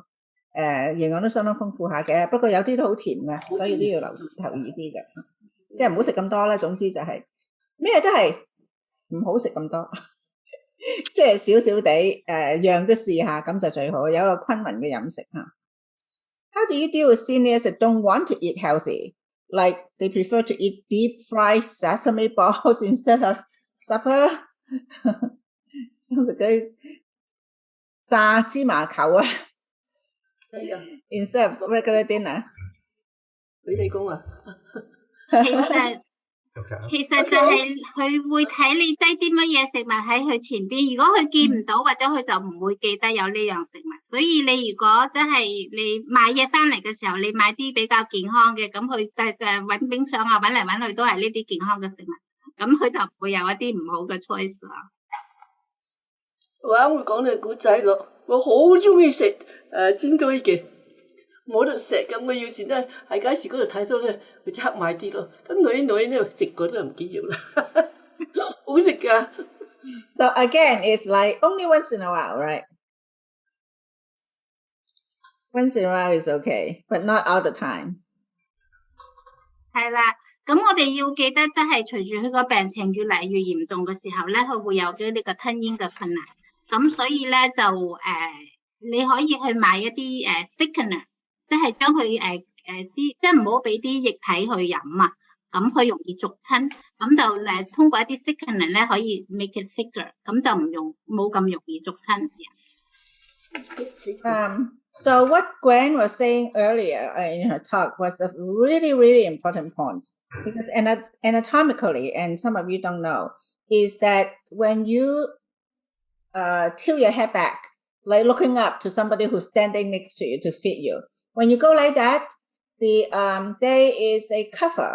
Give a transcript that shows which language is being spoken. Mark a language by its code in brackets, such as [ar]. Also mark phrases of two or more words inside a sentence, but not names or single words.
[yue] 營養都相當豐富下嘅，不過有啲都好甜嘅，所以都要留意啲嘅，即係唔好食咁多啦。總之就係咩都係唔好食咁多。即係少少地樣都試下，咁就最好，有一個均勻嘅飲食嚇。 [en] How do you deal with seniors that don't want to eat healthy? Like they prefer to eat deep fried sesame balls instead of supper? [yue] 想食嗰啲炸芝麻球啊！ [en] instead of regular dinner. [yue] 俾你講啊。其實就係佢會睇你擠啲乜嘢食物喺佢前邊，如果佢見唔到或者佢就唔會記得有呢樣食物。所以你如果真係你買嘢翻嚟嘅時候，你買啲比較健康嘅，咁佢揾冰箱啊揾嚟揾去都係呢啲健康嘅食物，咁佢就唔會有一啲唔好嘅 choice 啦。我講你古仔咯，我好中意食煎堆嘅。冇得食咁，我要是咧喺街市嗰度睇到咧，佢即刻買啲咯。咁女咧食過都唔緊要啦，好食噶。 [en] So again, it's like only once in a while, right? Once in a while is okay, but not all the time. [yue] 係啦，咁我哋要記得，即係隨住佢個病情越嚟越嚴重嘅時候咧，佢會有咗呢個吞咽嘅困難。咁所以咧就你可以去買一啲thickener。即係將佢啲即係唔好俾啲液體去飲啊，咁佢容易濁親，咁就通過一啲 thickener 咧可以 [en] make it thicker， [yue] 咁就冇咁容易濁親。 [en] So what Gwen was saying earlier in her talk was a really, really important point, because anatomically, and some of you don't know, is that when you tilt your head back, like looking up to somebody who's standing next to you to feed you,when you go like that, there is a cover.